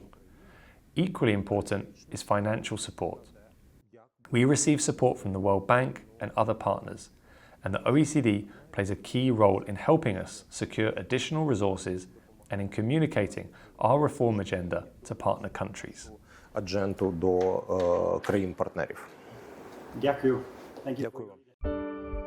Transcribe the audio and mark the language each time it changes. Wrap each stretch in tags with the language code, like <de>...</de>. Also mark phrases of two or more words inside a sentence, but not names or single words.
<en>Equally important is financial support. We receive support from the World Bank and other partners, and the OECD plays a key role in helping us secure additional resources and in communicating our reform agenda to partner countries.</en> <uk>Адженту до країн-партнерів. Дякую.</uk> <en>Thank you.</en>